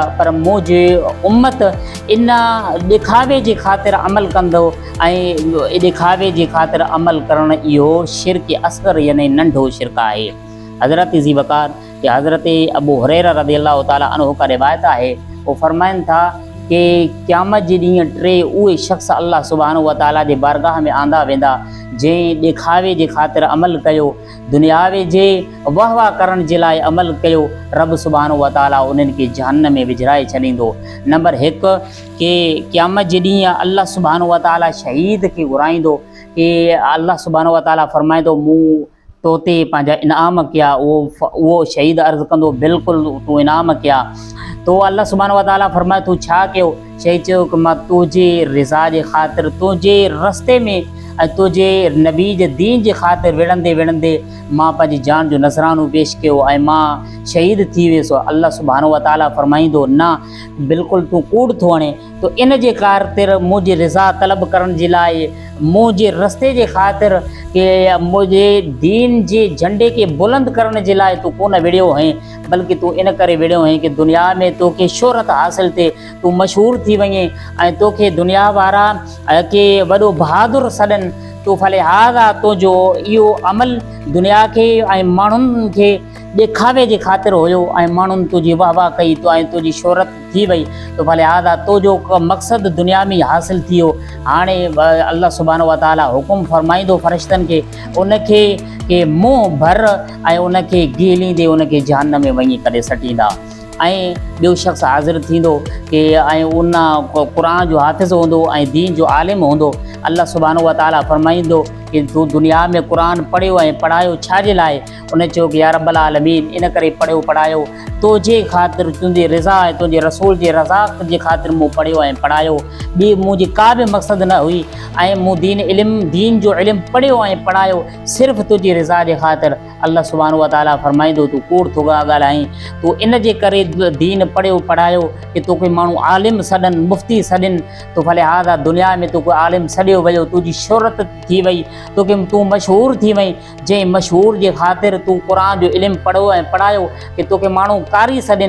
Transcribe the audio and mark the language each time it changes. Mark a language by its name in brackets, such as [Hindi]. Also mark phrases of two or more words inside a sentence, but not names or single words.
[Sindhi] पर मुंहिंजे उम्मत इन ॾेखावे जे ख़ातिर अमल कंदो ऐं ॾेखावे जे ख़ातिर अमल करणु इहो शिरक असगर यानी नंढो शिरक आहे। हज़रत ज़ी वक़ार कि हज़रत अबू हुरैरा [Arabic] رضي الله تعالى عنه [Sindhi] का रिवायत आहे, वो फरमाइनि था कि क़यामत जे ॾींहुं टे उहे शख़्स अल्लाह [Arabic] سبحانه وتعالى [Sindhi] जे बारगाह में आंदा वेंदा जंहिं ॾेखावे जे ख़ातिर अमल कयो, दुनियावे जे वाह वाह करण जे लाइ अमल कयो, रब [Arabic] سبحانه وتعالى [Sindhi] उन्हनि खे जहन्नम में विझराए छॾींदो। नंबर 1 कि क़यामत जे ॾींहुं अल्लाह [Arabic] سبحانه وتعالى [Sindhi] शहीद खे घुराईंदो कि अल्लाह [Arabic] سبحانه وتعالى [Sindhi] फरमाईंदो मूं तोते पंहिंजा इनाम कया। उहो शहीद अर्ज़ु कंदो बिल्कुलु तूं इनाम कया। तो अल्लाह [Arabic] سبحانه وتعالى [Sindhi] फरमाए तूं छा कयो? शहीद चयो कि मां तुंहिंजे रिज़ा जे ख़ातिर तुंहिंजे रस्ते में ऐं तुंहिंजे नबी जे दीन जे ख़ातिर विढ़ंदे विढ़ंदे मां पंहिंजी जान जो नज़रानो पेश कयो ऐं मां शहीद थी वियुसि। अल्लाह [Arabic] سبحانه وتعالى [Sindhi] फरमाईंदो न बिल्कुलु तूं कूड़ थो हणे, तो इन जे ख़ातिर मुंहिंजी रिज़ा तलब करण जे लाइ मुंहिंजे रस्ते जे ख़ातिर कि मुंहिंजे दीन जे झंडे खे बुलंद करण जे लाइ तूं कोन विढ़ियो हैं, बल्कि तूं इन करे विढ़ियो हैं कि दुनिया में तोखे शोहरत हासिल थिए, तूं मशहूर थी वञे ऐं तोखे दुनिया वारा के वॾो बहादुर सॾनि। तो फलिहाज़ा तुंहिंजो इहो अमल दुनिया खे ऐं माण्हुनि खे ॾेखावे जे ख़ातिर हुयो ऐं माण्हुनि तुंहिंजी वाह वाह कई ऐं तुंहिंजी शोहरत थी वई, तो फलिहाज़ा तुंहिंजो मक़सदु दुनिया में हासिल थी वियो। हाणे अल्लाह [Arabic] سبحانه وتعالى [Sindhi] हुकुम फरमाईंदो फ़रिश्तनि खे उनखे कि मुंहुं भर ऐं उनखे गीलींदे उनखे जहन्नम में वञी करे सटींदा। ऐं ॿियो शख़्स हाज़िर थींदो कि ऐं उन क़ुरान जो हाफ़िज़ हूंदो ऐं दीन जो आलिम हूंदो। अल्लाह [Arabic] سبحانه وتعالى [Sindhi] फरमाईंदो कि तूं दुनिया में क़ुरान पढ़ियो ऐं पढ़ायो छा जे लाइ? उन चयो कि [Arabic] يا رب العالمين [Sindhi] इन करे पढ़ियो पढ़ायो तुंहिंजे ख़ातिर, तुंहिंजी रिज़ा ऐं तुंहिंजे रसूल जे रज़ा जे ख़ातिर मूं पढ़ियो ऐं पढ़ायो, ॿी मुंहिंजी का बि मक़सदु न हुई ऐं मूं दीन जो इल्मु पढ़ियो ऐं पढ़ायो सिर्फ़ु तुंहिंजी रिज़ा जे ख़ातिर। अल्लाह [Arabic] سبحانه وتعالى [Sindhi] फरमाईंदो तूं कूड़ थो ॻाल्हाईं, तूं इन जे करे दीन पढ़ियो पढ़ायो कि तोखे माण्हू आलिम सॾनि, मुफ़्ती सॾनि, तो फलिहाज़ा दुनिया में तोखे आलिम सॾियो वियो, तुंहिंजी शोहरत थी वई, तूं मशहूर थी वई, जंहिं मशहूर जे ख़ातिर तूं क़ुरान जो इल्मु पढ़ो ऐं पढ़ायो कि तोखे माण्हू कारी सॾनि।